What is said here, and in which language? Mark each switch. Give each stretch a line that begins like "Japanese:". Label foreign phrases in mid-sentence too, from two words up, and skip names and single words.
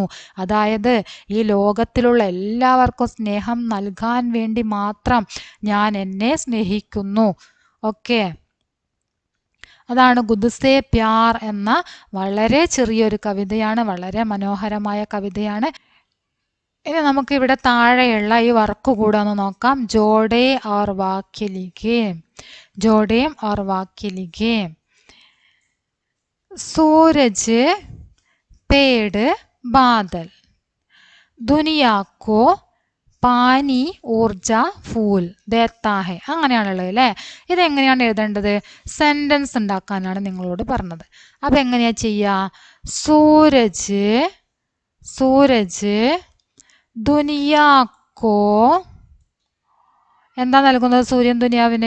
Malayalam: അതായത് ഈ ലോകത്തിലുള്ള എല്ലാവർക്കും സ്നേഹം നൽകാൻ വേണ്ടി മാത്രം ഞാൻ എന്നെ സ്നേഹിക്കുന്നു. ഓക്കെ. അതാണ് ഖുദ്സേ പ്യാർ എന്ന വളരെ ചെറിയൊരു കവിതയാണ്. വളരെ മനോഹരമായ കവിതയാണ്. ഇനി നമുക്ക് ഇവിടെ താഴെയുള്ള ഈ വർക്ക് കൂടെ ഒന്ന് നോക്കാം.
Hindi: ജോഡേ और वाक्य लिखे. जोड़ें और वाक्य लिखे. सूरज, पेड़, बादल, दुनिया को पानी ऊर्जा फूल देता है,
Malayalam: അങ്ങനെയാണുള്ളത് അല്ലേ? ഇതെങ്ങനെയാണ് എഴുതേണ്ടത്? സെൻറ്റൻസ് ഉണ്ടാക്കാനാണ് നിങ്ങളോട് പറഞ്ഞത്. അപ്പം എങ്ങനെയാ ചെയ്യുക?
Hindi: सूरज दुनिया को,
Malayalam: എന്താ നൽകുന്നത് സൂര്യൻ ദുനിയാവിന്?